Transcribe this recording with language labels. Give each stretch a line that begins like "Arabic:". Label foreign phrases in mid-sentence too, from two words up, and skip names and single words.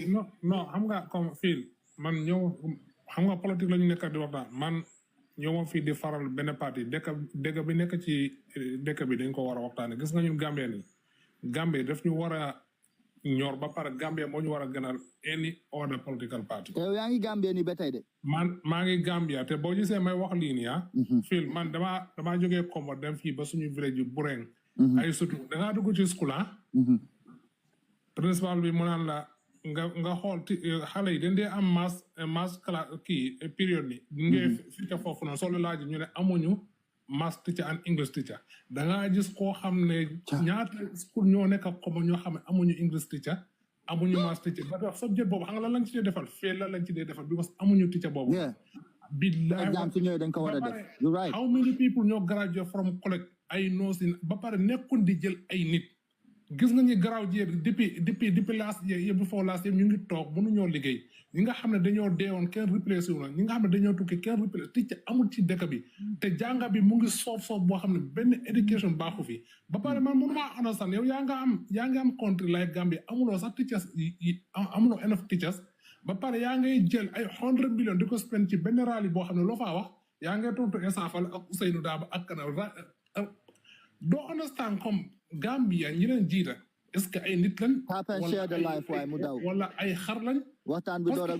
Wolof: non xam nga comme fii man ñëw xam nga politique la ñu nekk di waxtaan man ñëwoon fii di faral benn parti dëkk bi nekk ci dëkk bi dañ ko war a waxtaane gis nga ñun Gambien yi Gambie daf ñu war a ñor ba pare Gambie moo ñu war a gënal
English: any other political party.
Wolof: yow yaa ngi Gambie ni ba tey de. man maa ngi Gambia te boo gisee may wax lii nii fii man damaa jógee Kombo dem fii ba suñu village yu Bureng. ay surtout dangaa dugg ci
English: school principal
Wolof: bi mu naan la nga xool xale yi dañ dee am mass kii période ni ngee fi ca foofu noonu soo la laaj ñu ne amuñu
English: mass teacher and English teacher
Wolof: dangaa gis koo xam ne ñaata school ñoo nekk ak Kombo ñoo xam ne amuñu
English: English teacher
Wolof: amuñu
English: mass teacher
Wolof: ba tax subject boobu xam nga lan lañ ci dee defal fee la lañ ci dee defal because amuñu teacher boobu billahi exam su ñëwee dañ ko war a def
English: you're right how many people
Wolof: ñoo graduate from college ay noosin ba pare nekkul di jël ay nit gis nga ñi garaaw jéeg depuis
English: last year before last year
Wolof: ñu ngi toog mënuñoo liggéey ñi nga xam ne dañoo deewoon kenn replacé wu na ñi nga xam ne dañoo tukki kenn replacé teacher amul ci dëkk bi te jànga bi mu ngi soof boo xam ne benn education baaxu fi ba pare man mënumaa understand yow yaa nga am
English: country like Gambia
Wolof: amuloo sax teachers amuloo
English: enough teachers
Wolof: ba pare yaa ngay jël ay 100 millions di ko spend ci benn rally boo xam ne loo faa wax yaa ngay tontu Essa Faal ak Ousseynou Daaba ak kana doo understand comme Gambia ñi leen jiita
French: est-ce que
Wolof: ay nit lañ wala ay xar lañ waxtaan bi door a